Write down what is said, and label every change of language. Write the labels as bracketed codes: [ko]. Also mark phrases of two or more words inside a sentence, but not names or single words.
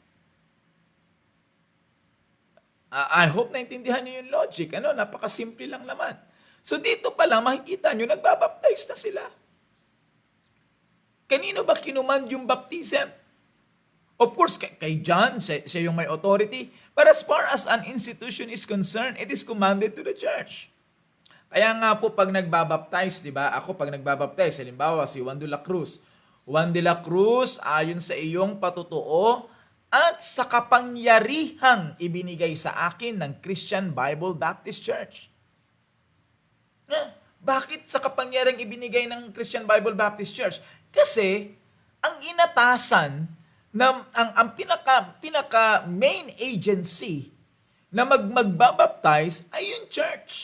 [en] I hope [tl] naintindihan niyo yung logic. Napakasimple lang naman. So dito pa lang makikita niyo nagbabaptize na sila. Kanino ba kinuman yung baptism? [en] Of course, [tl] kay John, siya yung may authority. [en] But as far as an institution is concerned, it is commanded to the church. [tl] Kaya nga po pag nagbabaptize, di ba? Ako pag nagbabaptize, halimbawa si Juan de la Cruz. Juan de la Cruz, ayon sa iyong patutuo at sa kapangyarihang ibinigay sa akin ng Christian Bible Baptist Church. Bakit sa kapangyarihang ibinigay ng Christian Bible Baptist Church? Kasi ang inatasan ang pinaka [en] main agency [tl] na magbabaptize ay yung church.